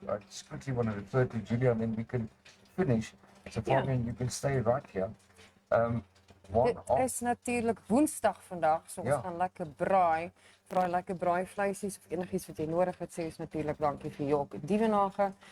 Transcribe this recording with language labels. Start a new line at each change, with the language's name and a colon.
English: I just quickly want to refer to Julia, and then we can finish. So Fabian, you can stay right here.
Afrikaans: Dit is natuurlijk woensdag vandaag, so ons gaan lekker braai. Vir daai lekker braaivleisies of enigiets wat jy nodig het, sê ons natuurlik dankie vir Jok Dievenage.